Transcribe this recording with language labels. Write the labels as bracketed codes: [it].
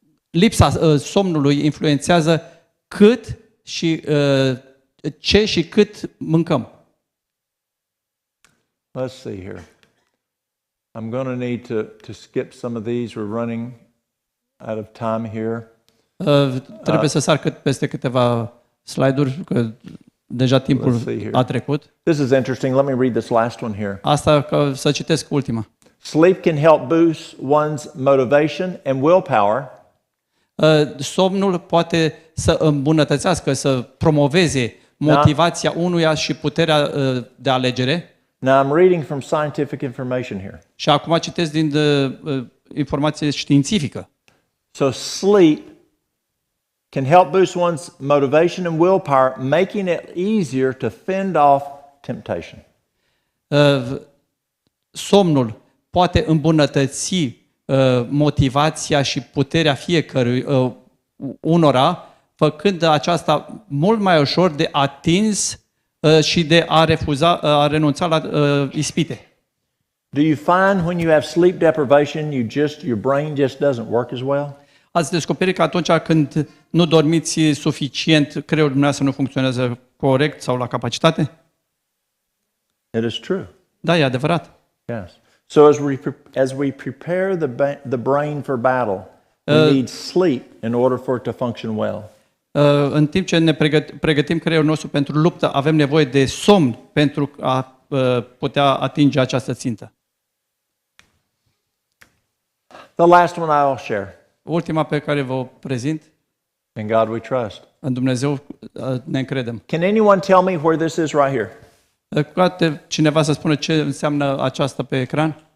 [ro] Lipsa somnului influențează cât și ce și cât mâncăm. [en] Let's see here. I'm going to need to skip some of these. We're running out of time here. [ro] Trebuie să sar peste câteva slide-uri, că deja timpul a trecut. [en] This is interesting. Let me read this last one here. [ro] Asta să citesc ultima. [en] Sleep can help boost one's motivation and willpower. [ro] Somnul poate să îmbunătățească, să promoveze motivația unuia și puterea de alegere. [en] Now I'm reading from scientific information here. [ro] Și acum citesc din informație științifică. [en] So sleep can help boost one's motivation and willpower, making it easier to fend off temptation. [ro] Somnul poate îmbunătăți motivația și puterea fiecărui unora, făcând aceasta mult mai ușor de atins și de a renunța la ispite. [en] Do you find when you have sleep deprivation, your brain just doesn't work as well? [ro] Ați descoperit că atunci când nu dormiți suficient, creierul dumneavoastră nu funcționează corect sau la capacitate? [en] It is true. [ro] Da, e adevărat. [en] Yes. So as we prepare the brain for battle, we need sleep in order for it to function well. [ro] În timp ce ne pregătim creierul nostru pentru luptă, avem nevoie de somn pentru a putea atinge această țintă. [en] The last one I will share. [ro] Ultima pe care vă prezint, [en] In God we trust. [ro] în Dumnezeu ne încredem. [en] Can anyone tell me where this is right here? [ro] Poate cineva să spună ce înseamnă aceasta pe ecran?